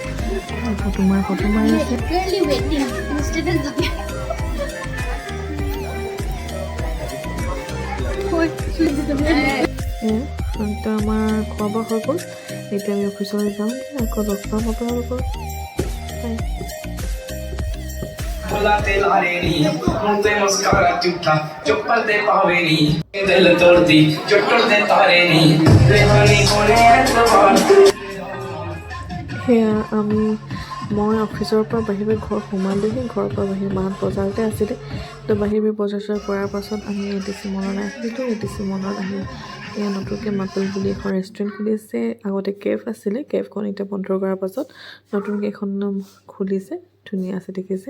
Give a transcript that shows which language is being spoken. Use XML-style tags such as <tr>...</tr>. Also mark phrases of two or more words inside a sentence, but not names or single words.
<as>ফটো মাৰি আছে। আমাৰ খোৱা বোৱা হৈ গ'ল। এতিয়া আমি অফিচলৈ যাম, আকৌ লগ পাম আপোনালোকক।</as> <pa>ਭੁਲਾ ਤੇ ਲਾਰੇ ਨੀ ਮੂੰਹ ਤੇ ਮੁਸਕਾਰਾ ਝੂਠਾ ਚੁੱਪਲ ਤੇ ਪਾਵੇ ਨੀ ਦਿਲ ਤੋੜ ਦੀ ਜੋ ਟੁੱਟ ਦੇ ਤਾਰੇ ਨੀ ਰੇਹਾਨੀ ਹੋਣੇ ਐਤਬਾਰ।</pa> <as>সেয়া মই অফিচৰ পৰা বাহিৰে ঘৰ সোমালোহি। ঘৰৰ পৰা বাহিৰে মাহঁত বজাৰতে আছিলে, তো বাহিৰে বজাৰ কৰাৰ পাছত আমি এডিচি মললৈ আহিলোঁ। এডিচি মলত আহি এয়া নতুনকৈ মাকুল বুলি এখন ৰেষ্টুৰেণ্ট খুলিছে। আগতে কেফ আছিলে, কেফখন এতিয়া বন্ধ কৰাৰ পাছত নতুনকৈ এখন খুলিছে, ধুনীয়া আছে দেখিছে।</as>